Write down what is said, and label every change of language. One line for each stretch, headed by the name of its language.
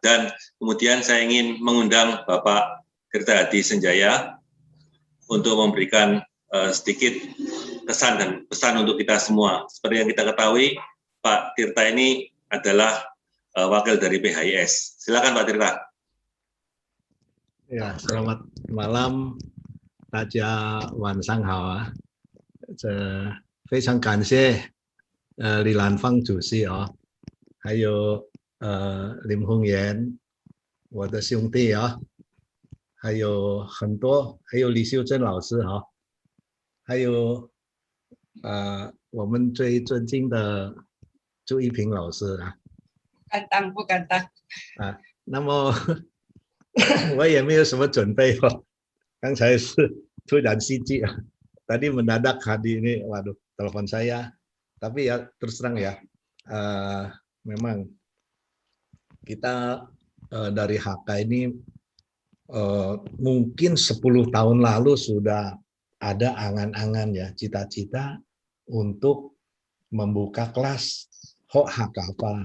Indonesian: Dan kemudian saya ingin mengundang Bapak Tirta Hadi Senjaya untuk memberikan sedikit kesan dan pesan untuk kita semua. Seperti yang kita ketahui, Pak Tirta ini adalah wakil dari PHIS. Silakan Pak Tirta. Ya, selamat malam,
Chinese: 大家晚上好啊！非常感谢李兰芳主席啊，还有林宏源，我的兄弟啊，还有很多，还有李秀珍老师啊，还有我们最尊敬的朱一平老师啊。不敢当啊，那么我也没有什么准备哦，刚才是突然袭击啊，
Indonesian: tadi mendadak Hadi ini, waduh, telepon saya. Tapi ya terus terang ya, memang kita dari HK ini mungkin 10 tahun lalu sudah ada angan-angan ya, cita-cita untuk membuka kelas HKP.